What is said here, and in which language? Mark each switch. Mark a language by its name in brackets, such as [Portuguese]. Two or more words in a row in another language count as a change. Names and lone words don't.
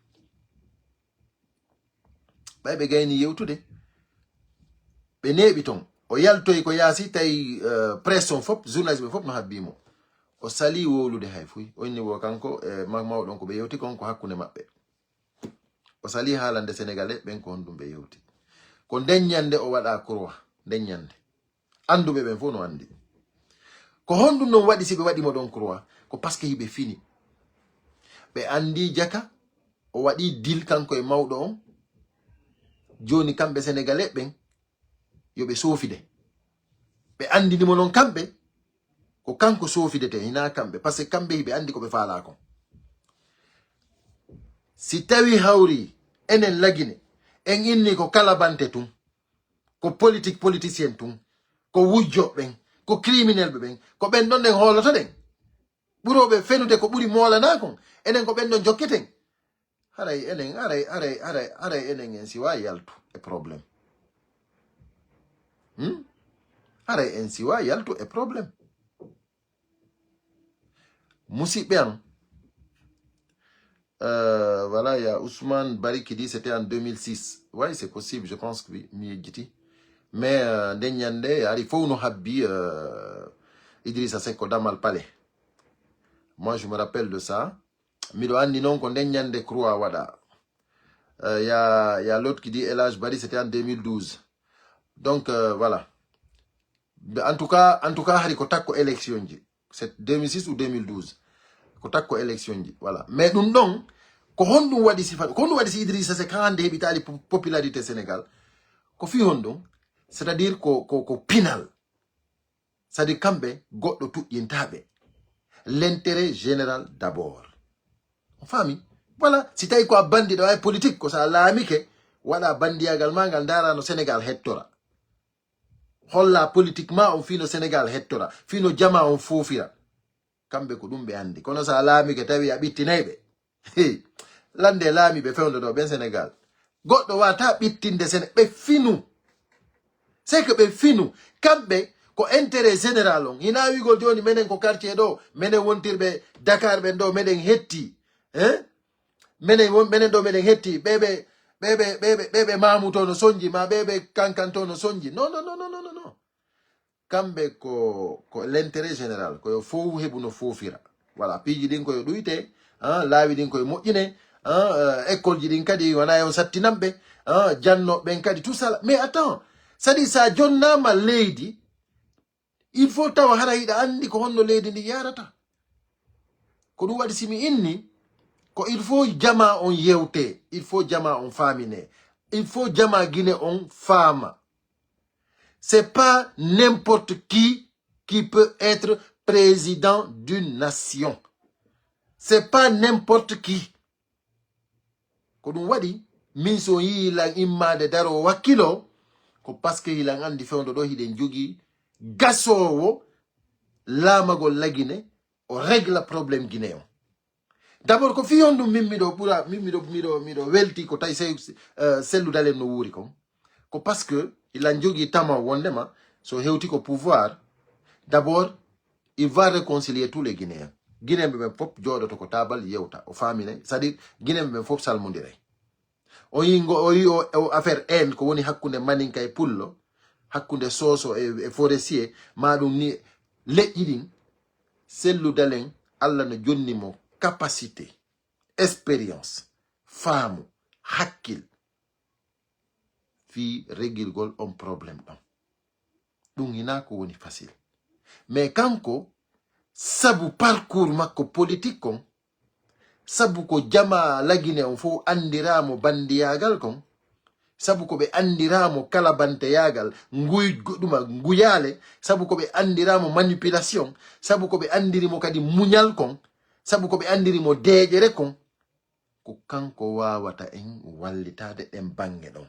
[Fula] be gayni yewtude be nebi ton o yaltoy ko yasi tay pression fop journalisme fop no habbimo o sali wolude hay fuy o inni wo kanko mawdon ko be yewti kon ko hakkunde mabbe o sali haalande sénégalais ben ko hondum be yewti ko denyande o wada croix denyande andube ben fo no andi ko hondum non wadi sibe wadi mo don croix ko [French] parce que [Fula] hibe fini be andi jaka o wadi dil kanko e mawdo on joni kambe sénégalais ben yobe sofide be andi ni mo non kambe ko kanko sofide te hina kambe [French] parce que [Fula] kambe hibe andi ko be faala ko si tawi hawri enen lagine en inni ko kala bante tum ko politicien tum ko wujjo ben ko criminel ben ko ben don den holoto den burobe fenude ko buri mola na kon enen ko ben don jokketen haray enen en siwa yaltu e problème haray en siwa yaltu e problème musidɓe am. [French] Voilà, il y a Ousmane Bari qui dit c'était en 2006. Oui, c'est possible, je pense que oui, mais Ndenyande, il faut nous habiller Idrissa Seck Damal Palais. Moi, je me rappelle de ça. [Fula] Mido andi non ko Ndenyande Kroa wada. [French] Il y a l'autre qui dit Elage Bari, c'était en 2012. Donc, voilà. En tout cas, [Fula] hari ko takko élection ji. [French] C'est 2006 ou 2012. [Fula] Ko takko élection ji. [French] Voilà. Mais nous non, [Fula] ko hondum wadi si Idrissa Seck hande hebitali popularité Sénégal. Ko fi hondum, [French] c'est-à-dire [Fula] ko pinal. [French] C'est-à-dire [Fula] kambe goddo tuƴƴintaɓe. [French] L'intérêt général d'abord. On famille. Voilà. [Fula] Si tawi ko a bandi ɗo ay politique ko sa laamike waɗa bandiyagal ma ngal dara no Sénégal hettora. Holla politiquement on fino Sénégal hettora. Fino jama on fofira. Kambe ko ɗum ɓe andi. Kono sa laamike tawi a ɓittinayɓe. Lande laamiɓe fewndo ɗo ɓen Sénégal. Goɗɗo wata ɓittinde Sénégal. Ɓe finu. [French] C'est que [Fula] ɓe finu. Kamɓe ko [French] intérêt général [Fula] on. Hina wigol joni menen ko quartier ɗo. Menen wontirɓe Dakar ɓen ɗo menen hetti. Menen ɗo menen hetti. Ɓeɓe Mamou to no sonji. Ma ɓeɓe Kankan to no sonji. Non. Kamɓe ko [French] l'intérêt général. [Fula] Ko yo fof heɓu no fofira. Voilà. Piiji ɗin koyo ɗuyte. Laawi ɗin koye moƴƴine. École ji ɗin kadi wona yon sattinamɓe. Jannoɓen kadi [French] tout ça. Mais attends. C'est-à-dire [Fula] sa jonnama leydi. [French] Il faut [Fula] tawa hara hiɗa andi ko honno leydi ndi yarata. Ko ɗum waɗi simi inni ko [French] il faut [Fula] jama on yewte. [French] Il faut [Fula] jama on famine. [French] Il faut [Fula] jama guine on fama. [French] C'est pas n'importe qui peut être président d'une nation. C'est pas n'importe qui. [Fula] Ko ɗum waɗi min so yiilan immade daro wakkilo ko [French] parce que [Fula] hilan andi fewndo ɗo hiɗen jogi gasowo laamagol lagine o régla probléme guinéen. D'abord ko fiyon ɗum miɗo welti ko tawi selludalen no wuuri kon ko [French] parce que [Fula] ilan jogi tama wondema so hewti ko pouvoir. [French] D'abord il va réconcilier tous les Guinéens. [Fula] Guinéen ɓe fop jooɗoto ko tabal yewta o famine, [French] c'est-à-dire [Fula] Guinéen ɓe fop salmodiray. O yi o affaire en ko woni hakkunde maninka e pullo, hakkunde soso e forestier, maɗum ni leƴƴi ɗin selludalen Allah no jonnimo capacité, expérience, faamu, hakkil fi regirgol on problème ɗon. Ɗum hina ko woni facile. Mais kanko sabu parcours makko politique kon, sabu ko jama lagine on fo andiramo bandiyagal kon, sabu ko ɓe andiramo kala banteyagal nguyale, sabu ko ɓe andiramo manipulation, sabu ko ɓe andirimo kadi muñal kon, sabu ko ɓe andirimo deƴere kon, ko kanko wawata en wallitade ɗen bange ɗon.